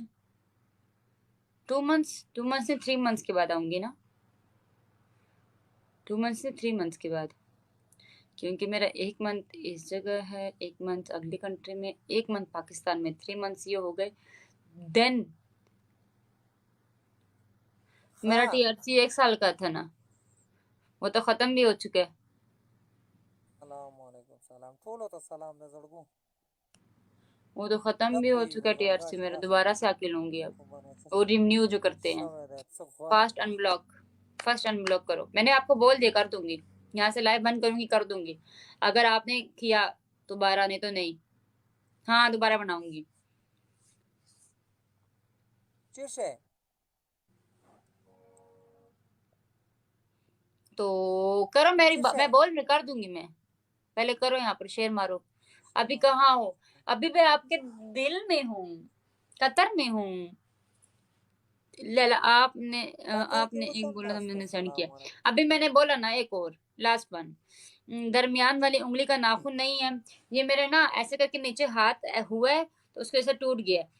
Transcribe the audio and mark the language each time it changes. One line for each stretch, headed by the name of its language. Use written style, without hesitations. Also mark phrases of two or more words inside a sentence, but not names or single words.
Urdu: 2 منتھس سے 3 منتھس کے بعد آؤں گی نا، 2 منتھ سے 3 منتھس کے بعد، کیونکہ میرا 1 منتھ اس جگہ ہے، 1 منتھ اگلی کنٹری میں، 1 منتھ پاکستان میں، 3 منتھس یہ ہو گئے. دین میرا ہاں ٹی آر سی 1 سال کا تھا نا، وہ تو ختم بھی ہو چکا ہے.
Arabic: سلام علیکم
Pashto: सलाम ټولو ته सलाम د زړګو
Urdu: وہ تو ختم
Pashto: نه
Urdu: بھی ہو چکا
Pashto: پوهېږم
Urdu: ہے ٹی آر سی
Pashto: برداشت
Urdu: میرا,
Pashto: بس
Urdu: دوبارہ سے آ کے لوں گی اب.
Pashto: خو باندې څه
Urdu: اور رینیو جو کرتے ہیں.
Pashto: شوی دی څه غواړې
English: fast unblock, first unblock
Urdu: کرو۔ میں نے آپ کو بول دیا کر دوں گی، یہاں سے لائیو بند کروں گی کر دوں گی، اگر آپ نے کیا دوبارہ، نہیں تو نہیں. ہاں دوبارہ بناؤں گی.
Pashto: څه شی
Urdu: تو کرو میری
Pashto: څه شی
Urdu: میں بول رہی کر دوں گی میں، پہلے کرو یہاں پر شیئر مارو. ابھی کہاں ہو? ابھی میں آپ کے دل میں ہوں، قطر میں ہوں. لالہ آپ نے آپ نے ایک بولا تھا، میں نے سینڈ کیا. ابھی میں نے بولا نا ایک اور
English: last one,
Urdu: درمیان والی انگلی کا ناخن نہیں ہے، یہ میرے نا ایسے کر کے نیچے ہاتھ ہوا ہے تو اس کو ایسے ٹوٹ گیا ہے.